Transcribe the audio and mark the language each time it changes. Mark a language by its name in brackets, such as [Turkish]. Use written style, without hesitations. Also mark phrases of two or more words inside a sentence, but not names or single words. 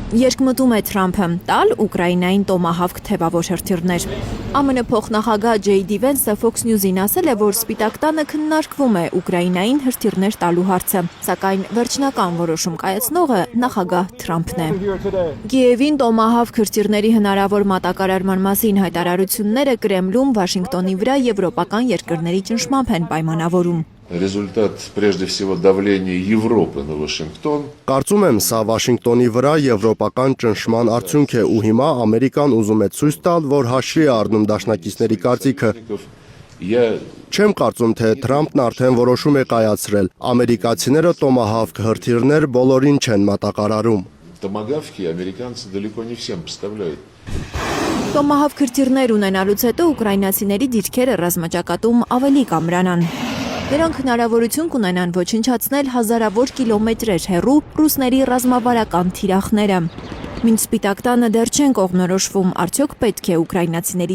[Armenian] Երկմտում է Թրամփը տալ Ուկրաինային տոմահավք թևավոր հրթիռներ։ ԱՄՆ փոխնախագահ Ջեյ Դի Վենսը Fox News-ին ասել է, որ Սպիտակ տանը քննարկվում է Ուկրաինային հրթիռներ տալու հարցը, սակայն վերջնական որոշում կայացնողը նախագահ Թրամփն է։ Կիևին տոմահավք հրթիռների հնարավոր մատակարարման մասին հայտարարությունները Կրեմլում Վաշինգտոնի վրա եվրոպական երկրների ճնշմամբ են պայմանավորում։ [Russian] Результат, прежде всего, давления Европы на Вашингтон. [Armenian] Կարծում եմ, սա Վաշինգտոնի վրա եվրոպական ճնշման արդյունք է ու հիմա Ամերիկան ուզում է ցույց տալ, որ հաշվի է առնում դաշնակիցների կարծիքը։ Չեմ կարծում, թե Թրամփն արդեն որոշում է կայացրել։ Ամերիկացիները տոմահավք հրթիռներ բոլորին չեն մատակարարում։ [Russian] Томагавки американцы далеко не всем поставляют. [Armenian] Տոմահավք հրթիռներ ունենալուց հետո ուկրաինացիների դիրքերը ռազմաճակատում ավելի կամրանան։ Նրանք հնարավորություն կունենան ոչնչացնել հազարավոր կիլոմետրեր հեռու ռուսների ռազմավարական թիրախները։ Մինչ Սպիտակ տանը դեռ չեն կողմնորոշվում, արդյոք պետք է ուկրաինացիների